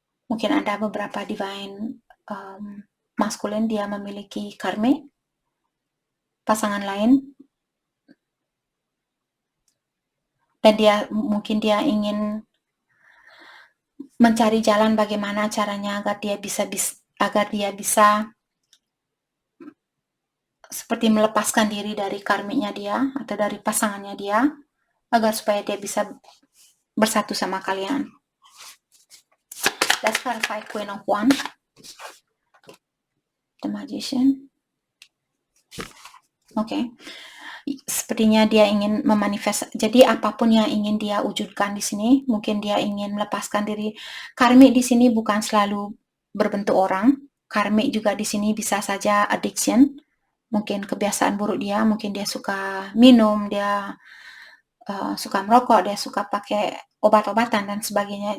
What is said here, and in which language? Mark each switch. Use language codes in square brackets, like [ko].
[id] Mungkin ada beberapa divine maskulin dia memiliki karmik pasangan lain, dan mungkin dia ingin mencari jalan bagaimana caranya agar dia bisa seperti melepaskan diri dari karmiknya dia atau dari pasangannya dia, agar supaya dia bisa bersatu sama kalian. [en] Let's clarify Queen of Wands, the Magician. [id] Oke. Sepertinya dia ingin memanifest. Jadi apapun yang ingin dia wujudkan di sini, mungkin dia ingin melepaskan diri. Karmik di sini bukan selalu berbentuk orang. Karmik juga di sini bisa saja addiction, mungkin kebiasaan buruk dia, mungkin dia suka minum, dia suka merokok, dia suka pakai obat-obatan dan sebagainya.